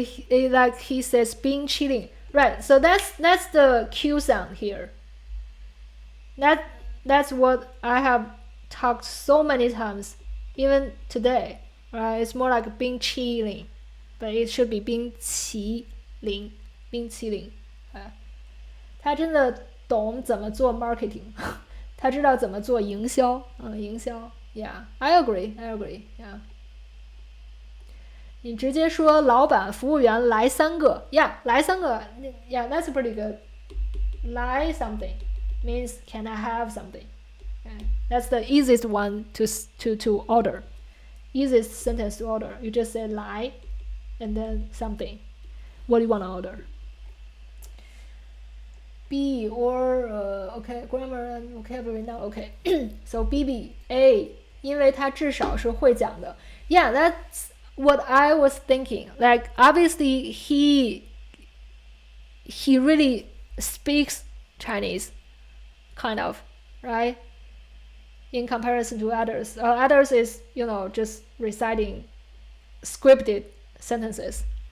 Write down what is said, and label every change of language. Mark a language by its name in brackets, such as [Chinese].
[English] Like he says, being chilling. Right. So that's the Q sound here. That's what I have talked so many times, even today. Right. It's more like being chilling, but it should be [Chinese] 冰淇淋，冰淇淋。他真的懂怎么做 marketing， 他知道怎么做营销，营销 ， [English] Yeah, I agree. Yeah. [Chinese] 你直接说老板、服务员来3个 ，Yeah, 来3个 ，Yeah, [English] that's pretty good. 来 something means can I have something? Okay. That's the easiest one to order. Easiest sentence to order. You just say 来 and then something. What do you want to order? B or okay, grammar and vocabulary now okay. [Chinese] So BB A, 因为他至少是会讲的。 [English] Yeah, that's what I was thinking. Like obviously he really speaks Chinese, kind of, right? In comparison to others. Others is, just reciting scripted sentences.